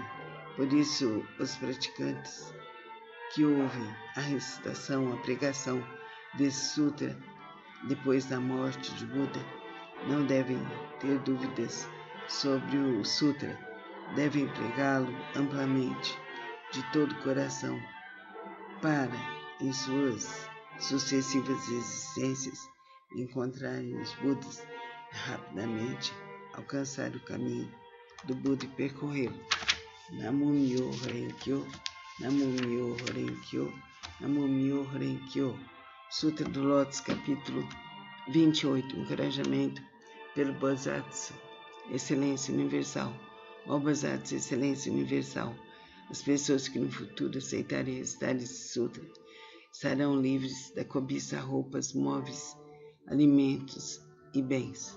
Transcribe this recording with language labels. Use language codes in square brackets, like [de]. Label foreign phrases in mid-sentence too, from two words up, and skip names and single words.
[pt] Por isso, os praticantes que ouvem a recitação, a pregação desse sutra depois da morte de Buda não devem ter dúvidas sobre o sutra, devem pregá-lo amplamente, de todo o coração, para, em suas sucessivas existências, encontrarem os Budas rapidamente, alcançar o caminho do Buda e percorrê-lo. [ja] 南無妙法蓮華経、南無妙法蓮華経、南無妙法蓮華経. [pt] Sutra do Lótus, capítulo 28, encorajamento pelo Bodhisattva, excelência universal. Ó Bodhisattva, excelência universal, as pessoas que no futuro aceitarem recitar esse sutra estarão livres da cobiça, roupas, móveis, alimentos e bens.